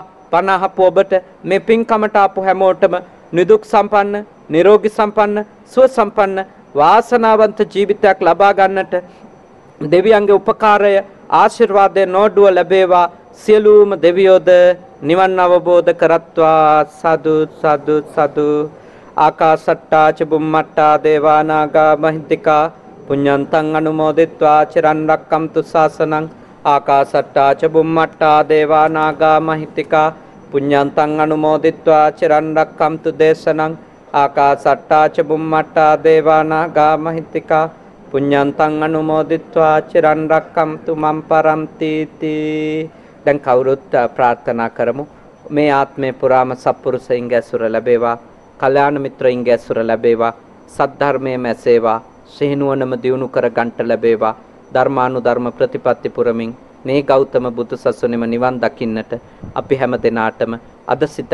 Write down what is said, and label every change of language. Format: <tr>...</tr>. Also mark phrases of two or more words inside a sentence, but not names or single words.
<si>පණ අහපු ඔබට මේ පින්කමට ආපු හැමෝටම නිදුක් සම්පන්න, නිරෝගී සම්පන්න, සුව සම්පන්න වාසනාවන්ත ජීවිතයක් ලබා ගන්නට දෙවියන්ගේ උපකාරය ආශිර්වාදය නොඩුව ලැබේවා. සියලුම දෙවියෝද නිවන් අවබෝධ කරත්වා. සාදු සාදු සාදු.</si> <pi>ආකාසට්ටා ච බුම්මට්ටා දේවා නාග මහිද්దికා පුඤ්ඤන්තං අනුමෝදිත්වා චිරන් රැක්කම්තු ශාසනං. ආකාසට්ටා ච බුම්මට්ටා දේවා නාග මහිද්దికා පුඤ්ඤන්තං අනුමෝදිත්වා චිරන් රැක්කම්තු දේශනං. ආකාසට්ටා ච බුම්මට්ටා දේවා නාග මහිද්దికා පුඤ්ඤන්තං අනුමෝදිත්වා චිරන් රැක්කම්තු මම් පරන්ති තී.</pi> <si>දැන් කවුරුත් ප්‍රාර්ථනා කරමු මේ ආත්මේ පුරාම සත්පුරුෂයින්ගේ ඇසුර ලැබේවා, කල්යාණ මිත්‍රයින්ගේ ඇසුර ලැබේවා, සද්ධර්මයේ මැසේවා, සිහිනුවණම දියුණු කර ගන්නට ලැබේවා. ධර්මානුධර්ම ප්‍රතිපත්ති පුරමින් මේ ගෞතම බුදු සසුනේම නිවන් දකින්නට අපි හැම දිනාටම අද සිත</si>